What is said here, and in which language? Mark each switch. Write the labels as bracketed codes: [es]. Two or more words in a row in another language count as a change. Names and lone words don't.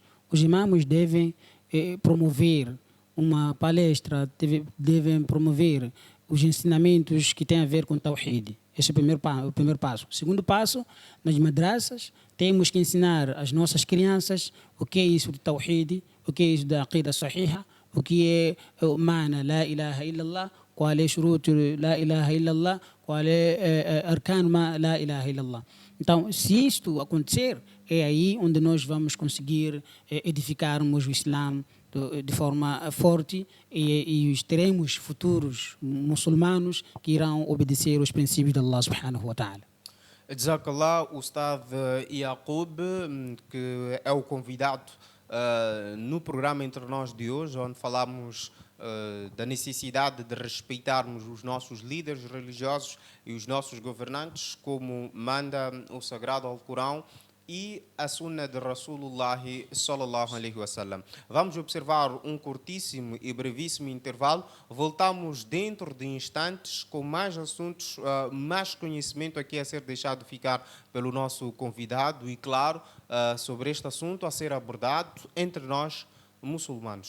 [pt] Os imamos devem promover uma palestra, devem promover os ensinamentos que têm a ver com o Tawhid. Esse é o primeiro passo. O segundo passo, nas madraças, temos que ensinar às nossas crianças o que é isso do Tawhid, o que é isso da [ar] عقيدة صحيحة, [pt] o que é o [ar] معنى لا إله إلا الله, [pt] qual é o [ar] شروط لا إله إلا الله, [pt] qual é [ar] أركان لا إله إلا الله. [pt] Então, se isto acontecer, é aí onde nós vamos conseguir edificarmos o Islã de forma forte e teremos futuros muçulmanos que irão obedecer os princípios de [ar] الله سبحانه وتعالى. Jazakallah, [pt] o Ustad Yaqub, que é o convidado no programa Entre Nós de hoje, onde falamos da necessidade de respeitarmos os nossos líderes religiosos e os nossos governantes, como manda o Sagrado Alcorão e a Sunna de [ar] رسول الله صلى الله عليه وسلم. [pt] Vamos observar um curtíssimo e brevíssimo intervalo. Voltamos dentro de instantes com mais assuntos, mais conhecimento aqui a ser deixado ficar pelo nosso convidado e, claro, sobre este assunto a ser abordado entre nós muçulmanos.